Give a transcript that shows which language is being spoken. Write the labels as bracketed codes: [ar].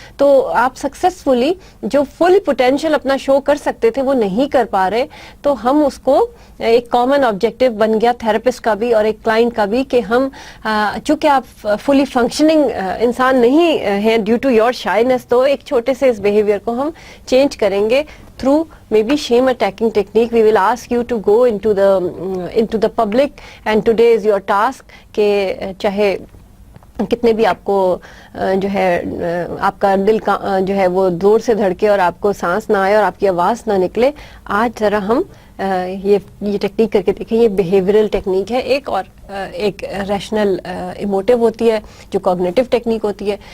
[ur] تو آپ سکسیزفلی جو فل پوٹینشیل اپنا شو کر سکتے تھے وہ نہیں کر پا رہے، تو ہم اس کو ایک کامن آبجیکٹو بن گیا تھراپسٹ کا بھی اور ایک کلائنٹ کا بھی کہ ہم چونکہ آپ فلی فنکشننگ انسان نہیں ہیں ڈیو ٹو یور شائنس، تو ایک چھوٹے سے اس بیہیویئر کو ہم چینج کریں گے through maybe shame attacking technique. [en] We will ask you to go into the public, and today is your task کہ چاہے [ur] کتنے بھی آپ کو جو ہے آپ کا دل کا جو ہے وہ زور سے دھڑکے اور آپ کو سانس نہ آئے اور آپ کی آواز نہ نکلے، آج ذرا ہم یہ ٹیکنیک کر کے دیکھیں. یہ بیہیویئرل ٹیکنیک ہے ایک، اور ایک ریشنل ایموٹیو ہوتی ہے جو کوگنیٹو ٹیکنیک ہوتی ہے.